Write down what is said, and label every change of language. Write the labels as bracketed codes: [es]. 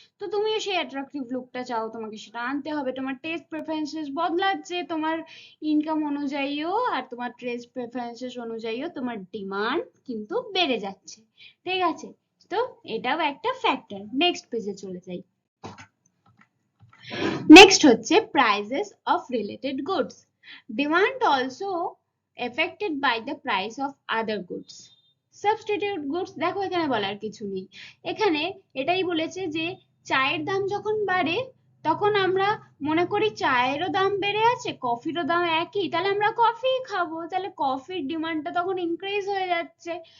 [bn] তো তুমিও সেই অ্যাট্রাকটিভ লুকটা চাও, তোমাকে সেটা আনতে হবে। তোমার টেস্ট প্রেফারেন্সেস বদলাচ্ছে তোমার ইনকাম অনুযায়ীও, আর তোমার টেস্ট প্রেফারেন্সেস অনুযায়ীও তোমার ডিমান্ড কিন্তু বেড়ে যাচ্ছে। ঠিক আছে, তো এটাও একটা ফ্যাক্টর। নেক্সট পেজে চলে যাই। নেক্সট হচ্ছে prices of related goods. [en] Demand also affected by the price of other goods. [bn] Substitute goods, দেখো এখানে বলার কিছু নেই, এখানে এটাই বলেছে যে চায়ের দাম যখন বাড়ে তখন আমরা মনে করি চায়েরও দাম বেড়ে আছে, কফিরও দাম একই, তাহলে আমরা কফি খাবো, তাহলে কফির ডিমান্ডটা তখন ইনক্রিজ হয়ে যাচ্ছে।